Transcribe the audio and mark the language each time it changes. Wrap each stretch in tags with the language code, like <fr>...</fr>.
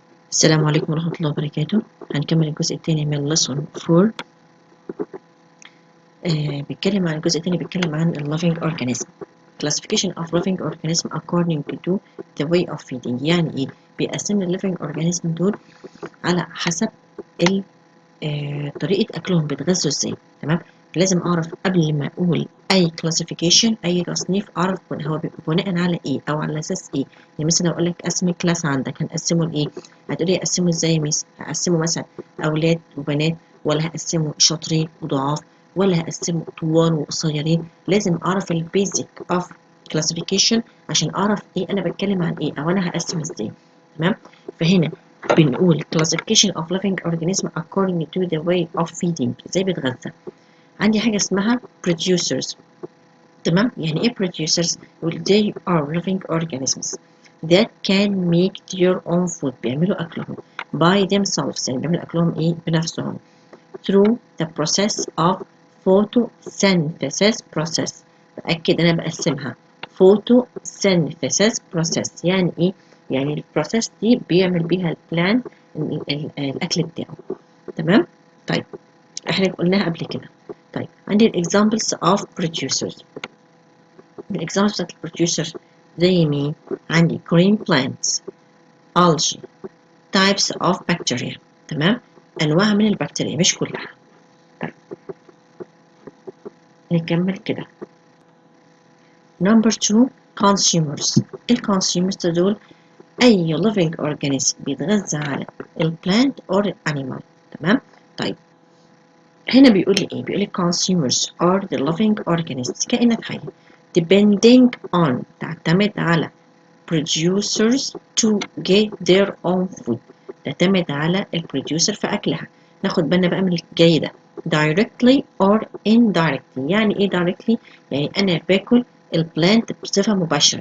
<ar>السلام عليكم ورحمة الله وبركاته. هنكمل الجزء الثاني من lesson 4. بيتكلم عن الجزء الثاني، بيتكلم عن living organism.</ar> <en>Classification of living organism according to the way of feeding.</en> <ar>يعني ايه؟ بيقسم living organism دول على حسب طريقة أكلهم، بيتغذوا ازاي. تمام؟ لازم أعرف قبل ما أقول أي classification، أي تصنيف، أعرف هو بناء على إيه أو على أساس إيه. يعني مثلا لو أقول لك قسم كلاس عندك، هنقسمه لإيه؟ هتقولي هقسمه إزاي يا ميس؟ هقسمه مثلا أولاد وبنات، ولا هقسمه شاطرين وضعاف، ولا هقسمه طوال وقصيرين. لازم أعرف البيزك أوف classification عشان أعرف إيه أنا بتكلم عن إيه أو أنا هقسم إزاي. تمام؟ فهنا بنقول</ar> <en>classification of living organism according to the way of feeding.</en> <ar>ازاي بيتغذى؟ عندي حاجة اسمها producers. تمام؟ يعني ايه</ar> <en>producers؟ they are living organisms that can make their own food.</en> <ar>بيعملوا أكلهم</ar> <en>by themselves،</en> <ar>يعني بيعملوا أكلهم ايه؟ بنفسهم</ar> <en>through the process of photosynthesis process.</en> <ar>بأكد أنا بقسمها photosynthesis process. يعني ايه؟ يعني البروسيس دي بيعمل بيها البلان الأكل بتاعه. تمام؟ طيب احنا قلناها قبل كده. طيب عندي examples of producers. الexamples بتاعت البروديوسر زي مين؟ عندي</ar> <en>green plants،</en> <ar>algae، types of bacteria. تمام؟ أنواع من البكتيريا مش كلها. طيب نكمل كده.</ar> <en>number 2 consumers.</en> <ar>الكونسيومرز دول أي living organism بيتغذى على البلانت or الانيمال. تمام؟ طيب هنا بيقول لي ايه؟ بيقول لي</ar> <en>consumers are the living organisms،</en> <ar>كائنات حية</ar> <en>depending on،</en> <ar>تعتمد على</ar> <en>producers to get their own food.</en> <ar>تعتمد على البروديوسر في أكلها. ناخد بالنا بقى من الجاي ده</ar> <en>directly or indirectly.</en> <ar>يعني ايه directly؟ يعني أنا باكل البلانت بصفة مباشرة.</ar>